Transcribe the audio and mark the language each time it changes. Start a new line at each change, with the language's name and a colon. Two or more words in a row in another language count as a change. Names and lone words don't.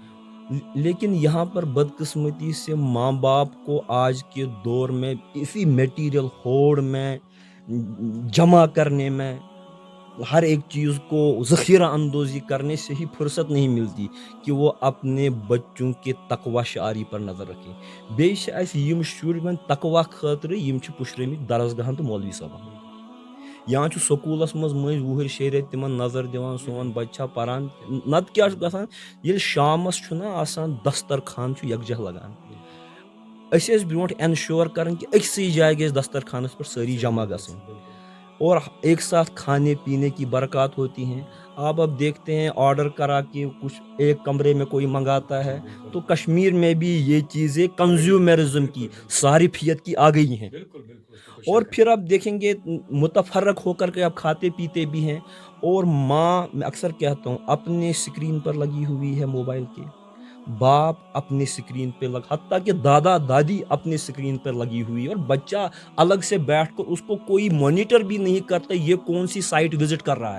Urdu: لیکن یہاں پر بدقسمتی سے ماں باپ کو آج کے دور میں اسی میٹیریل ہوڑ میں جمع کرنے میں, ہر ایک چیز کو ذخیرہ اندوزی کرنے سے ہی فرصت نہیں ملتی کہ وہ اپنے بچوں کے تقوی شعاری پر نظر رکھیں.
Kashmiri: بیٚیہِ چھِ اَسہِ یِم شُرۍ وۄنۍ تقوی خٲطرٕ یِم چھِ پُشرٲمٕتۍ درسگاہن تہٕ مولوی صٲبن, یا چھُ سکوٗلس منٛز مٔنٛزۍ وُہٕرۍ شیٚیہِ رٮ۪تۍ تِمن نظر دِوان سون بچہِ چھا پران, نتہٕ کیٛاہ چھُ گژھان ییٚلہِ شامس چھُنہ آسان دسترخان چھُ یکجاہ لگان, أسۍ ٲسۍ برٛونٛٹھ انشور کران کہ أکسٕے جایہِ گژھِ دسترخانس پٮ۪ٹھ سٲری جمع گژھٕنۍ
Urdu: اور ایک ساتھ کھانے پینے کی برکات ہوتی ہیں. آپ اب دیکھتے ہیں آرڈر کرا کے کچھ ایک کمرے میں کوئی منگاتا ہے, تو کشمیر میں بھی یہ چیزیں کنزیومرزم کی صارفیت کی آ گئی ہیں. اور پھر آپ دیکھیں گے متفرق ہو کر کے آپ کھاتے پیتے بھی ہیں, اور ماں, میں اکثر کہتا ہوں, اپنے سکرین پر لگی ہوئی ہے موبائل کے, باپ اپنے سکرین پہ حتیٰ کہ دادا دادی اپنے سکرین پر لگی ہوئی ہے, اور بچہ الگ سے بیٹھ کر اس کو کوئی مانیٹر بھی نہیں کرتا یہ کون سی
English: site visit
Urdu: کر رہا ہے.